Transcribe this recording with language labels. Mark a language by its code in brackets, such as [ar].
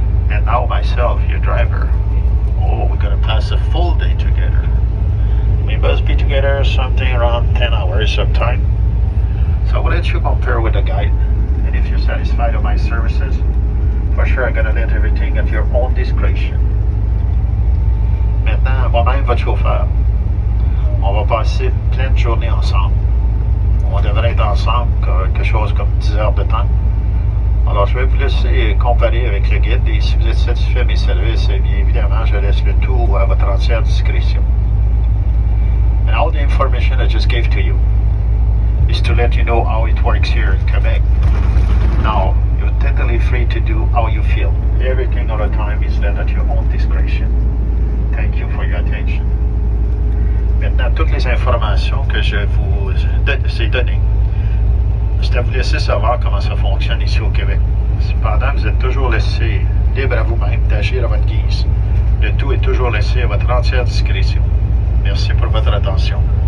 [en] And now myself, your driver, we're going to pass a full day together. We must be together something around 10 hours of time. So I will let you compare with the guide, and if you're satisfied with my services, for sure I'm going to let everything at your own discretion. [fr] Maintenant, moi-même, votre chauffeur, on va passer pleine journée ensemble. On devrait être ensemble quelque chose comme 10 heures de temps. Alors, je vais vous laisser comparer avec le guide et si vous êtes satisfait de mes services, eh bien évidemment, je laisse le tout à votre entière discrétion. [en] And all the information I just gave to you is to let you know how it works here in Quebec. Now, you're totally free to do how you feel. Everything all the time is left at your own discretion. Thank you for your attention. [fr] Maintenant, toutes les informations que je vous ai données, c'est à vous laisser savoir comment ça fonctionne ici au Québec. Cependant, vous êtes toujours laissé libre à vous-même d'agir à votre guise. Le tout est toujours laissé à votre entière discrétion. Merci pour votre attention.